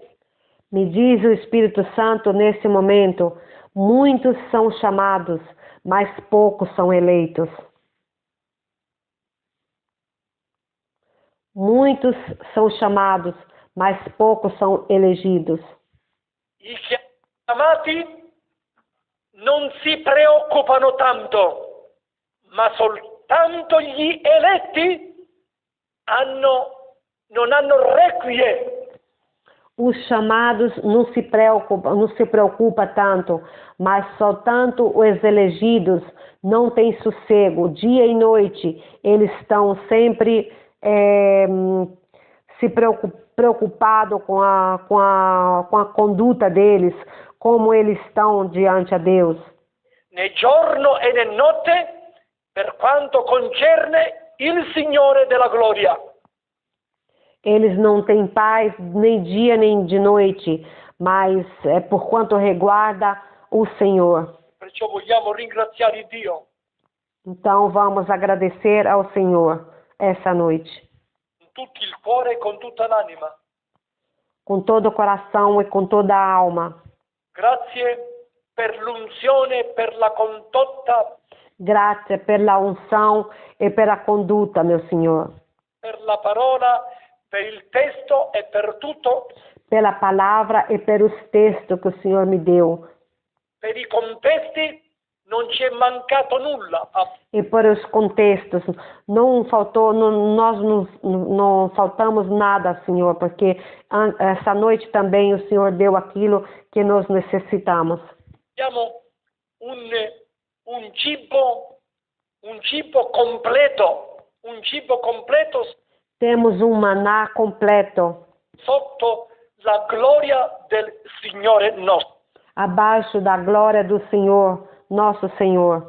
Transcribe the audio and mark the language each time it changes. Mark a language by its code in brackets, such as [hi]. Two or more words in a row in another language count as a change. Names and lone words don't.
[pt] Me diz o Espírito Santo nesse momento, muitos são chamados, mas poucos são eleitos. Muitos são chamados, mas poucos são elegidos. [it] I chiamati non si preoccupano tanto, ma soltanto gli eletti non hanno requie. [pt] Os chamados não se preocupa tanto, mas só tanto os elegidos não têm sossego. Dia e noite eles estão sempre se preocupados com a conduta deles, como eles estão diante a Deus. [it] Nel giorno e nel notte, per quanto concerne il Signore della gloria. [pt] Eles não têm paz nem dia nem de noite, mas é por quanto reguarda o Senhor. [it] Perciò vogliamo ringraziare Dio [pt] Então vamos agradecer ao Senhor essa noite, [it] con tutto il cuore e con tutta l'anima. [pt] com todo o coração e com toda a alma. [it] Grazie per l'unzione, per la condotta, Grazie per la [pt] unção e pela conduta, meu Senhor. [it] per la parola, per il testo e per tutto, [pt] Pela palavra e pelos textos que o Senhor me deu. [it] per i contesti non ci è mancato nulla. [pt] E para os contextos, não faltou, nós não faltamos nada, Senhor, porque essa noite também o Senhor deu aquilo que nós necessitamos. [it] Abbiamo un cibo completo [pt] Temos um maná completo, [it] sotto la gloria del Signore nostro. [pt] abaixo da glória do Senhor, nosso Senhor.